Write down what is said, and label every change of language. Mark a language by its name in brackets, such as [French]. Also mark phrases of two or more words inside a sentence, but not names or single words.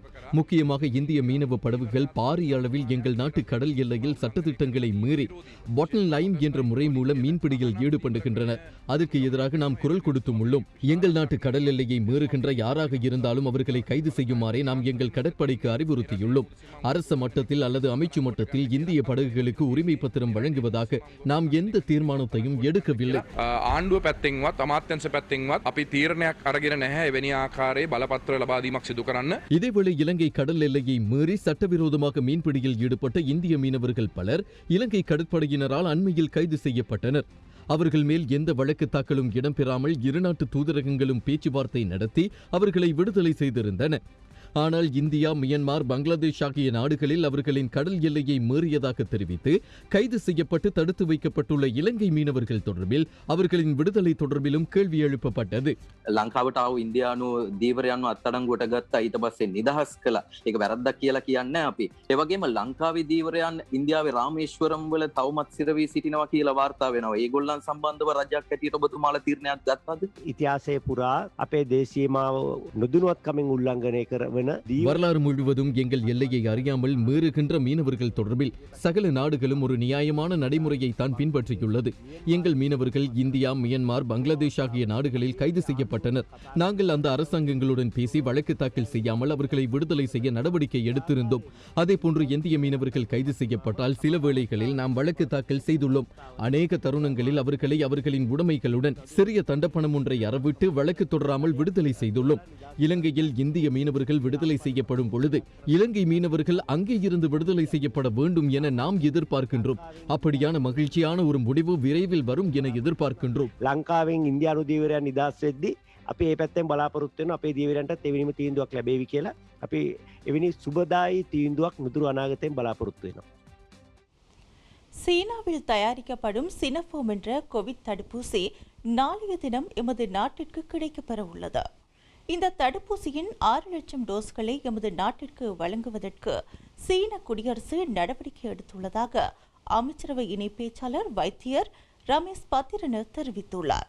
[Tamil] முக்கியமாக இந்திய மீனவ படகுகள் பாரிய அளவில் எங்கள் நாட்டு கடல் எல்லையில் சட்டத்திட்டங்களை மீறி பாட்டன் லைன் என்ற முறை மூலம் மீன்பிடியில் ஈடுபடுகின்றனர். அதற்கு எதிராக நாம் குரல் கொடுத்தும் உள்ளோம். எங்கள் நாட்டு கடல் எல்லையை மீறுகின்ற யாராக இருந்தாலும் அவர்களை கைது செய்யுமாறே நாம் எங்கள் கடற்படைக்கு அறிவுறுத்தியுள்ளோம். அரச மட்டத்தில் அல்லது அமைச்சு மட்டத்தில் இந்திய படகுகளுக்கு உரிமை பத்திரம் வழங்குவதாக நாம் எந்த தீர்மானத்தையும் எடுக்கவில்லை. [Sinhala] ආණ්ඩුව පැත්තෙන්වත් අමාත්‍යංශ පැත්තෙන්වත් අපි තීරණයක් අරගෙන නැහැ එවැනි ආකාරයේ බලපත්‍ර ලබා දීමක් සිදු කරන්න. [Tamil] இதேவேளை இலங்கை கடல் எல்லையை மீறி சட்டவிரோதமாக மீன்பிடியில் ஈடுபட்ட இந்திய மீனவர்கள் பலர் இலங்கை கடற்படையினரால் அண்மையில் கைது செய்யப்பட்டனர். அவர்கள் மேல் எந்த வழக்கு தாக்கலும் இடம்பெறாமல் இருநாட்டு தூதரகங்களும் பேச்சுவார்த்தை நடத்தி அவர்களை விடுதலை செய்திருந்தன. ஆனால் இந்தியா, மியன்மார், பங்களாதேஷ் ஆகிய நாடுகளில் அவர்களின் கடல் எல்லையை மீறியதாக தெரிவித்து கைது செய்யப்பட்டு தடுத்து வைக்கப்பட்டுள்ள இலங்கை மீனவர்கள் தொடர்பில் அவர்களின் விடுதலை தொடர்பிலும் கேள்வி எழுப்பப்பட்டது. [Sinhala] ලංකාවට ආව ඉන්දියානු දීවරයන්ව අත්අඩංගුවට ගත්තා ඊට පස්සේ නිදහස් කළා. ඒක වැරද්දක් කියලා කියන්නේ අපි. ඒ වගේම ලංකාවේ දීවරයන් ඉන්දියාවේ රාමේශ්වරම් වල තවමත් සිරවී සිටිනවා කියලා වාර්තා වෙනවා. ඒගොල්ලන් සම්බන්ධව රජයක් හැටියට ඔබතුමාලා තීරණයක් ගත්තද? ඉතිහාසයේ පුරා අපේ දේශීයමාව නොදුනුවත්කමින් උල්ලංඝනය කරන [Tamil] வரலாறு முழுவதும் எங்கள் எல்லையை அறியாமல் மீறுகின்ற மீனவர்கள் தொடர்பில் சகல நாடுகளும் ஒரு நியாயமான நடைமுறையை தான் பின்பற்றியுள்ளது. எங்கள் மீனவர்கள் இந்தியா, மியன்மார், பங்களாதேஷ் ஆகிய நாடுகளில் கைது செய்யப்பட்டனர். நாங்கள் அந்த அரசாங்கங்களுடன் பேசி வழக்கு தாக்கல் செய்யாமல் அவர்களை விடுதலை செய்ய நடவடிக்கை எடுத்திருந்தோம். அதேபோன்று இந்திய மீனவர்கள் கைது செய்யப்பட்டால் சில வேளைகளில் நாம் வழக்கு தாக்கல் செய்துள்ளோம். அநேக தருணங்களில் அவர்களை அவர்களின் உடைமைகளுடன் சிறிய தண்டப்பணம் ஒன்றை அறவிட்டு வழக்கு தொடராமல் விடுதலை செய்துள்ளோம். இலங்கையில் இந்திய மீனவர்கள் விடுதலை செய்யப்படும் பொழுது இலங்கை மீனவர்கள் அங்கே இருந்து விடுதலை செய்யப்பட வேண்டும் என நாம் எதிர்பார்க்கின்றோம். அப்படியான மகிழ்ச்சியான ஒரு முடிவு விரைவில் வரும் என எதிர்பார்க்கின்றோம். [Sinhala] ලංකාවෙන් ඉන්දියානු දීවරයන් නිදහස් වෙද්දී අපි මේ පැත්තෙන් බලාපොරොත්තු වෙනවා අපේ දීවරයන්ටත් එවැනිම තීන්දුවක් ලැබෙවි කියලා. අපි එවැනි සුබදායි තීන්දුවක් නුදුරු අනාගතයෙන් බලාපොරොත්තු වෙනවා. [Tamil] சீனாவில் தயாரிக்கப்படும் சினோஃபார்ம் என்ற கோவிட் தடுப்பூசி நாளைய தினம் எமது நாட்டிற்கு கிடைக்கப்பெற உள்ளது. இந்த தடுப்பூசியின் 6 லட்சம் டோஸ்களை எமது நாட்டிற்கு வழங்குவதற்கு சீன குடியரசு நடவடிக்கை எடுத்துள்ளதாக அமைச்சரவை இணை பேச்சாளர் வைத்தியர் ரமேஷ் பத்திரன தெரிவித்துள்ளார்.